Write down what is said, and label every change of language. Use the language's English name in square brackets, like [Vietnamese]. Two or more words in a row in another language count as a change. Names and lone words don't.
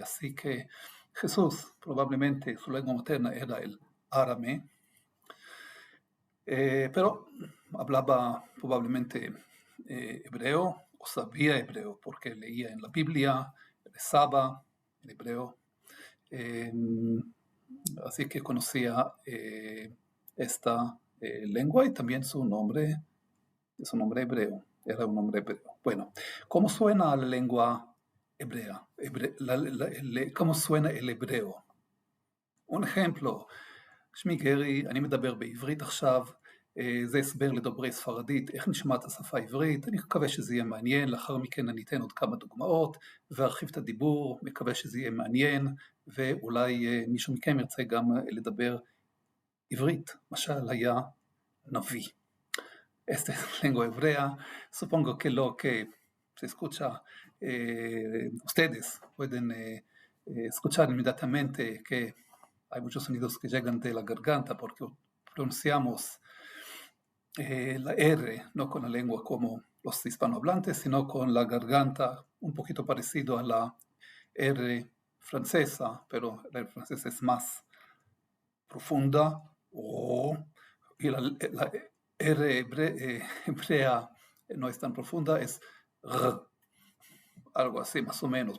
[Spanish] Así que Jesús, probablemente su lengua materna era el árabe, pero hablaba probablemente hebreo o sabía hebreo porque leía en la Biblia, rezaba en hebreo, eh, así que conocía esta lengua y también su nombre hebreo, era un nombre hebreo. Bueno, ¿cómo suena la lengua hebrea? ¿Cómo suena el hebreo? Un ejemplo, [Hebrew] שמי גרי, אני מדבר בעברית עכשיו, זה הסבר לדוברי ספרדית, איך נשמעת השפה העברית, אני מקווה שזה יהיה מעניין, לאחר מכן אני אתן עוד כמה דוגמאות, וארחיב את הדיבור, מקווה שזה יהיה מעניין, ואולי מישהו מכם ירצה גם לדבר עברית, משל היה נביא. [Spanish] Esta es lengua hebrea, supongo que lo que se escucha, ustedes pueden escuchar inmediatamente que hay muchos sonidos que llegan de la garganta porque pronunciamos la R, no con la lengua como los hispanohablantes, sino con la garganta, un poquito parecido a la R francesa, pero la R francesa es más profunda, y la R hebrea no es tan profunda, es R, algo así más o menos.